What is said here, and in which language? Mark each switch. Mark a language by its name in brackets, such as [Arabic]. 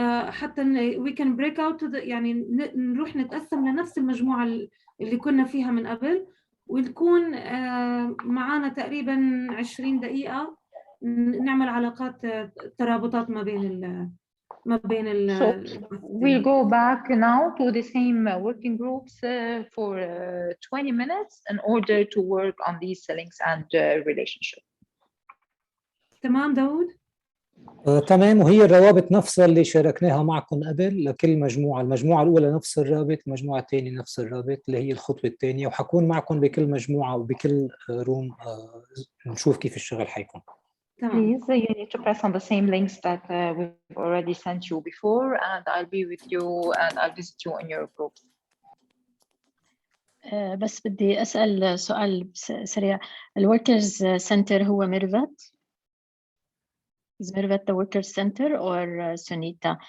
[Arabic] حتى [English] we can break out [Arabic] يعني نروح نتقسم لنفس المجموعة اللي كنا فيها من قبل، ونكون معانا تقريبا 20 دقيقة نعمل علاقات ترابطات ما بين [English] So we'll go back now to the same working groups for 20 minutes in order to work on these links and relationship. [Arabic] تمام داود؟ تمام. وهي الروابط نفسها اللي شاركناها معكم قبل لكل مجموعة. المجموعة الأولى نفس الرابط، المجموعة الثانية نفس الرابط اللي هي الخطوة الثانية، وحكون معكم بكل مجموعة وبكل روم نشوف كيف الشغل حيكون. [English] Please, you need to press on the same links that we've already sent you before, and I'll be with you and I'll visit you in your groups. [Arabic] بس بدي أسأل سؤال سريع. الوركرز سنتر هو ميرفت؟ [English] Is Mirvat the workers center or Sunita?